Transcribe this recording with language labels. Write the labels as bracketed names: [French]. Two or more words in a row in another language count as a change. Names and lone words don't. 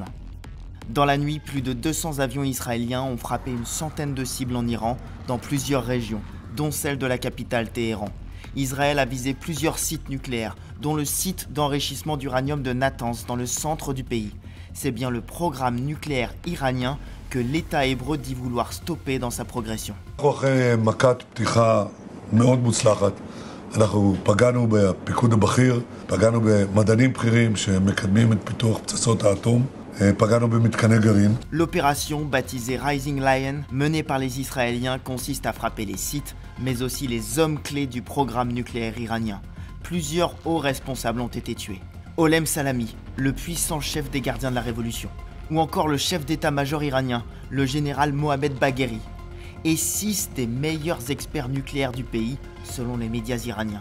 [French] Dans la nuit, plus de 200 avions israéliens ont frappé une centaine de cibles en Iran, dans plusieurs régions, dont celle de la capitale Téhéran. Israël a visé plusieurs sites nucléaires, dont le site d'enrichissement d'uranium de Natanz, dans le centre du pays. C'est bien le programme nucléaire iranien que l'État hébreu dit vouloir stopper dans sa progression. [Hebrew] אנחנו פגענו בפיקוד הבכיר, פגענו במדענים בכירים שמקדמים את פיתוח פצצות האטום, פגענו במתקני גרעין. [French] L'opération, baptisée Rising Lion, menée par les Israéliens, consiste à frapper les sites, mais aussi les hommes clés du programme nucléaire iranien. Plusieurs hauts responsables ont été tués. Olem Salami, le puissant chef des gardiens de la révolution, ou encore le chef d'état-major iranien, le général Mohamed Bagheri, et 6 des meilleurs experts nucléaires du pays, selon les médias iraniens.